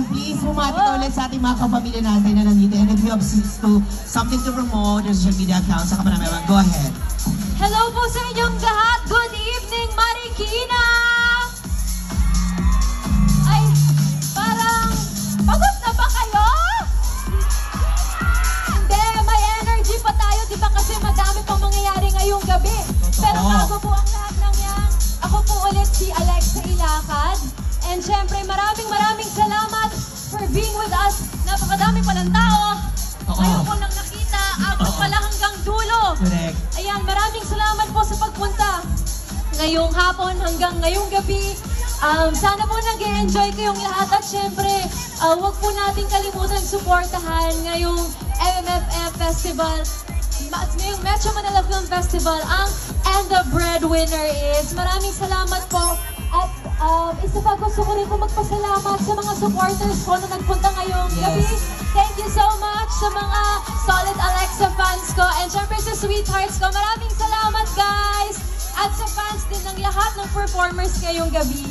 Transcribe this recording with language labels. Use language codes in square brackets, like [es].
[tl] Please, bumati ka ulit sa ating mga kapamilya natin na nandito. [en] And if you have something to promote, your social media accounts, [tl] saka marami. [en] Go ahead. [tl] Hello po sa inyong lahat! [en] Good evening, [tl] Marikina! Ay, parang pagod na ba kayo? Hindi, may energy pa tayo, di ba? Kasi madami pang mangyayari ngayong gabi. Pero bago po ang lahat ng yan, ako po ulit si Alexa Ilocod. [en] And [tl] syempre, maraming salamat [en] for being with us. [tl] Napakadami palang tao. Ngayon ko lang nakita, abot pala hanggang dulo. [en] Correct. [tl] Ayan, maraming salamat po sa pagpunta. Ngayong hapon hanggang ngayong gabi. Sana po nag-enjoy kayong lahat. At syempre, huwag po natin kalimutan suportahan ngayong MMFF Festival. Ngayong Metro Manila Film Festival. And the breadwinner is. Maraming salamat po. At isa pa gusto ko rin po magpasalamat sa mga supporters ko na nagpunta ngayong gabi. [en] Thank you so much [tl] sa mga [en] solid Alexa fans ko. [tl] And syempre sa sweethearts ko. Maraming salamat, guys! At sa fans din ng lahat ng performers ngayong gabi.